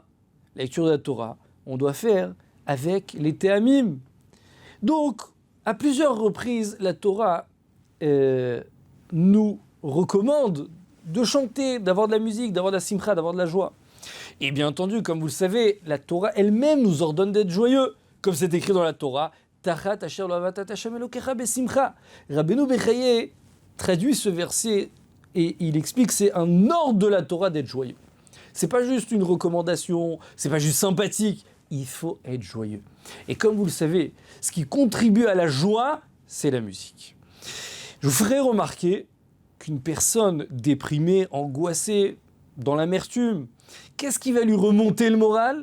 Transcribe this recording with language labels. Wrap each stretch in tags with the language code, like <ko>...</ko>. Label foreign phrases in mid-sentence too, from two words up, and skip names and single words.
<fr>La lecture de la Torah, on doit faire avec les théamim. Donc, à plusieurs reprises, la Torah nous recommande de chanter, d'avoir de la musique, d'avoir de la simcha, d'avoir de la joie. Et bien entendu, comme vous le savez, la Torah elle-même nous ordonne d'être joyeux, comme c'est écrit dans la Torah.</fr> <he>תחת אשר לא עבדת השם אלקיך בשמחה.</he> <fr>Rabbeinu Bechaye traduit ce verset et il explique que c'est un ordre de la Torah d'être joyeux. C'est pas juste une recommandation, c'est pas juste sympathique, il faut être joyeux. Et comme vous le savez, ce qui contribue à la joie, c'est la musique. Je vous ferai remarquer qu'une personne déprimée, angoissée, dans l'amertume, qu'est-ce qui va lui remonter le moral?</fr>